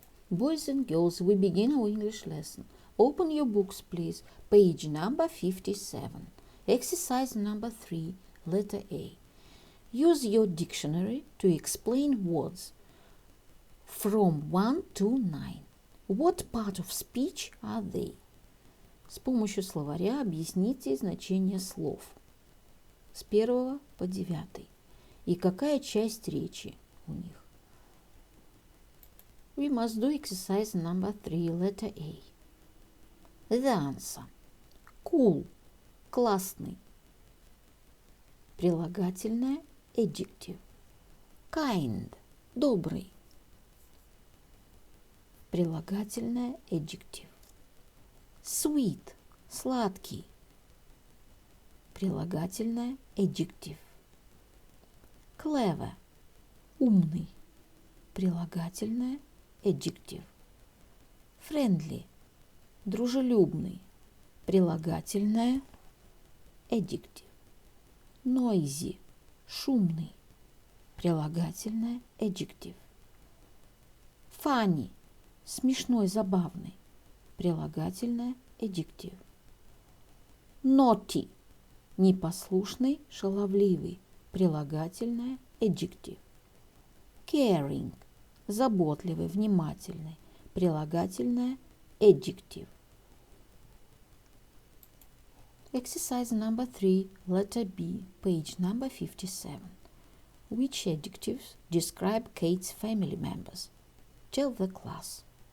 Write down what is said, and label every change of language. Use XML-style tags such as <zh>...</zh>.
<en>Boys and girls, we begin our English lesson. Open your books, please. Page number 57. Exercise number 3, letter A. Use your dictionary to explain words from 1 to 9. What part of speech are they?</en> <ru>С помощью словаря объясните значение слов с 1 по 9. И какая часть речи у них.</ru> <en>We must do exercise number 3, letter A. The answer. Cool. Классный.</en> <ru>Прилагательное adjective.</ru> <en>Kind. Добрый.</en> <ru>Прилагательное adjective.</ru> <en>Sweet. Сладкий.</en> <ru>Прилагательное adjective.</ru> <en>Clever. Умный.</en> <ru>Прилагательное adjective.</ru> <en>Friendly. Дружелюбный.</en> <ru>Прилагательное adjective.</ru> <en>Noisy. Шумный.</en> <ru>Прилагательное adjective.</ru> <en>Funny. Смешной, забавный.</en> <ru>Прилагательное adjective.</ru> <en>Naughty.</en> <ru>Непослушный, шаловливый. Прилагательное adjective.</ru> <en>Caring.</en> <ru>Заботливый, внимательный. Прилагательное adjective.</ru> <en>Exercise number 3, letter B, page number 57. Which adjectives describe Kate's family members? Tell the class.</en>